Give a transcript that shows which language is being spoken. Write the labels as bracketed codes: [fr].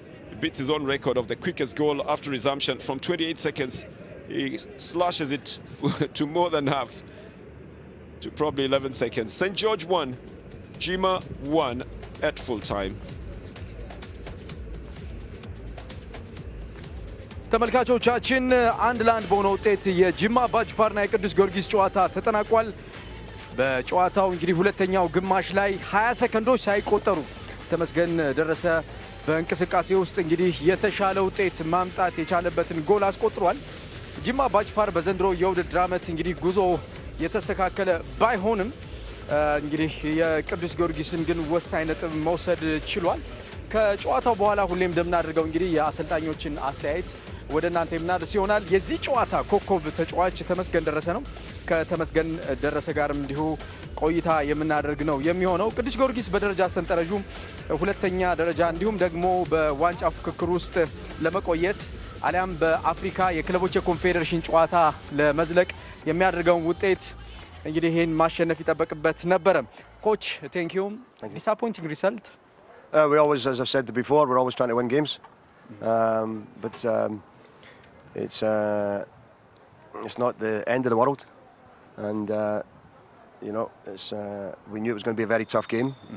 [en] He beats his own record of the quickest goal after resumption from 28 seconds. He slashes it to more than half, to probably 11 seconds. St. George 1, Jima 1 at full time. [am] ተመልካቾቻችን አንድ ለአንድ በሆነ ውጤት የጂማ አባጅፋርና የቅዱስ ጊዮርጊስ ጨዋታ ተጠናቋል። በጨዋታው እንግዲህ ሁለተኛው ግማሽ ላይ 20 ሰከንዶች ሳይቆጠሩ ተመስገን ደረሰ በእንቅስቃሴ ውስጥ እንግዲህ የተሻለ ውጤት ማምጣት የቻለበትን ጎል አስቆጥሯል። ጂማ አባጅፋር በዘንድሮ የውድድር ዓመት እንግዲህ ጉዞ የተስተካከለ ባይሆንም እንግዲህ የቅዱስ ጊዮርጊስን ግን ወሳኝ ነጥብ መውሰድ ችሏል። ከጨዋታው በኋላ ሁሌም እንደምናደርገው እንግዲህ የአሰልጣኞችን አስተያየት ወደ እናንተ የምናደርስ ይሆናል። የዚህ ጨዋታ ኮከብ ተጫዋች ተመስገን ደረሰ ነው። ከተመስገን ደረሰ ጋርም እንዲሁ ቆይታ የምናደርግ ነው የሚሆነው። ቅዱስ ጊዮርጊስ በደረጃ ሰንጠረዡ ሁለተኛ ደረጃ እንዲሁም ደግሞ በዋንጫ ፍክክር ውስጥ ለመቆየት አሊያም በአፍሪካ የክለቦች የኮንፌዴሬሽን ጨዋታ ለመዝለቅ የሚያደርገውን ውጤት እንግዲህ ይሄን ማሸነፍ ይጠበቅበት ነበረ። [en] ኮች ቴንክ ዩ። ዲስአፖይንቲንግ ሪዛልት We always, as I've said before, we're always trying to win games, but it's not the end of the world, and we knew it was going to be a very tough game.